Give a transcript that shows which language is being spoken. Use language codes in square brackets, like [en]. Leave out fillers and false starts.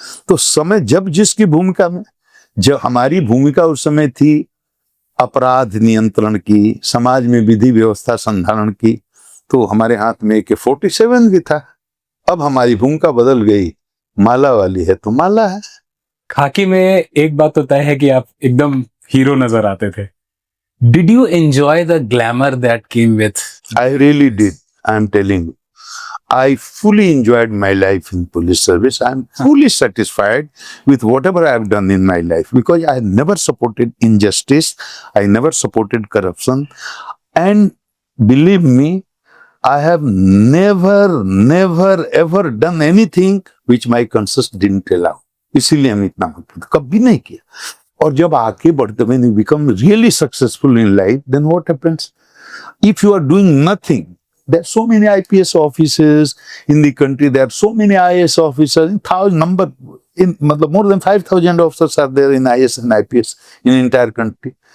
[hi] तो समय जब जिसकी भूमिका में, जब हमारी भूमिका उस समय थी अपराध नियंत्रण की, समाज में विधि व्यवस्था संधारण की, तो हमारे हाथ में AK-47 भी था। अब हमारी भूमिका बदल गई, माला वाली है तो माला है। खाकी में एक बात तो तय है कि आप एकदम हीरो नजर आते थे। [en] Did you enjoy the glamour that came with? I really did. I am telling you. I fully enjoyed my life in police service. I am fully satisfied with whatever I have done in my life because I never supported injustice. I never supported corruption. And believe me, I have never ever done anything which my conscience didn't allow. [hi] इसीलिए हम इतना कभी नहीं किया। और जब आगे बढ़ते, [en] when you become really successful in life, then what happens? If you are doing nothing, there are so many IPS officers in the country, there are so many IAS officers, more than 5,000 officers are there in IAS and IPS in the entire country.